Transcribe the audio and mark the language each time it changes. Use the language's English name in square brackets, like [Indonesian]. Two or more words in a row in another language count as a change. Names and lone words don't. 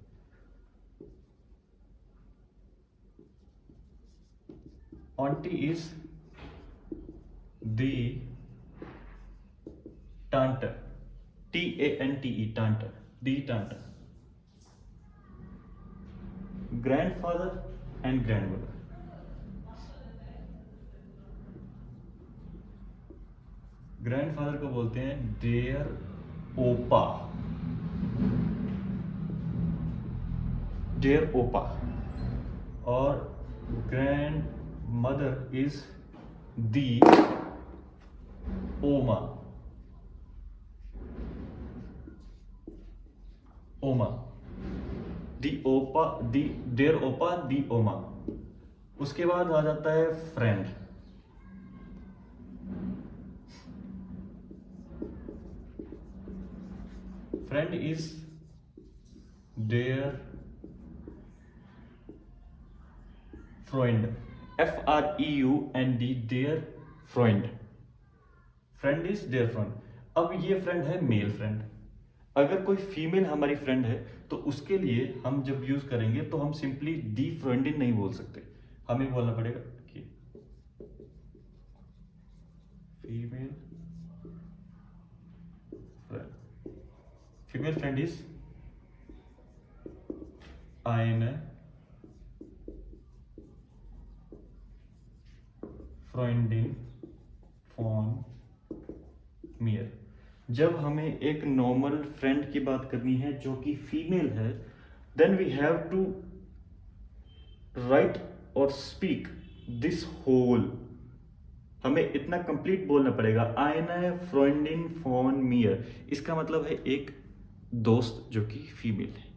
[English] Auntie is the tante, TANTE, tante, the tante. Grandfather and grandmother. [Hindi] ग्रैंडफादर को बोलते हैं [German] der Opa, der Opa. और [English] grand mother is [German] die Oma, Oma, die Opa, die der Opa, die Oma. [Hindi] उसके बाद आ जाता है फ्रेंड. [English] friend is [German] der Freund, Freund, der Freund. [English] friend is [German] der Freund. [Hindi] अब ये फ्रेंड है [English] male friend. [Hindi] अगर कोई फीमेल हमारी फ्रेंड है तो उसके लिए हम जब यूज करेंगे तो हम सिंपली [German] die Freundin [Hindi] नहीं बोल सकते, हमें बोलना पड़ेगा कि [English] female friend. female friend is [German] eine Freundin von mir. [Hindi] जब हमें एक [English] normal friend [Hindi] की बात करनी है जो कि फीमेल है, [English] then we have to write [Hindi] और [English] speak this whole [Hindi] हमें इतना कंप्लीट बोलना पड़ेगा, [German] eine Freundin von mir, [Hindi] इसका मतलब है एक दोस्त जो कि फीमेल है।